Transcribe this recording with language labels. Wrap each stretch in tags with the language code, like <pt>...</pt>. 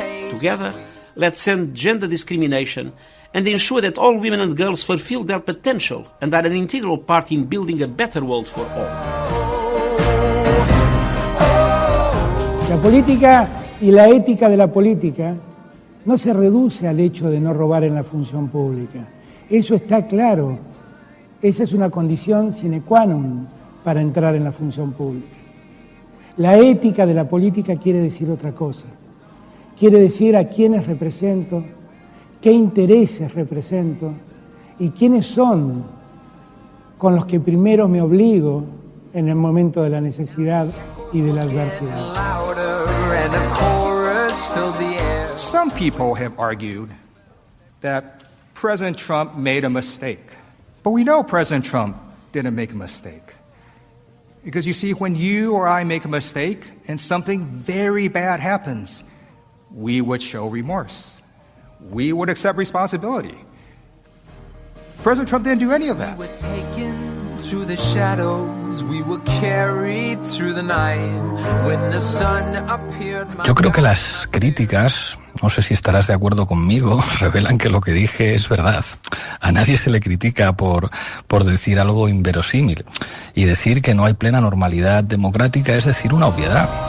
<en>Together, let's end gender discrimination and ensure that all women and girls fulfill their potential and are an integral part in building a better world for all.</en> <es>La política y la ética de la política no se reduce al hecho de no robar en la función pública. Eso está claro. Esa es una condición sine qua non para entrar en la función pública. La ética de la política quiere decir otra cosa. Quiere decir a quiénes represento, qué intereses represento y quiénes son con los que primero me obligo en el momento de la necesidad y de la adversidad.</es> <en>Some people have argued that President Trump made a mistake. But we know President Trump didn't make a mistake. Because you see, when you or I make a mistake and something very bad happens, we would show remorse. We would accept responsibility. President Trump didn't do any of that. Through the shadows, we were carried through the night when the sun appeared.</en> <es>Yo creo que las críticas, no sé si estarás de acuerdo conmigo, revelan que lo que dije es verdad. A nadie se le critica por decir algo inverosímil. Y decir que no hay plena normalidad democrática es decir una obviedad.</es>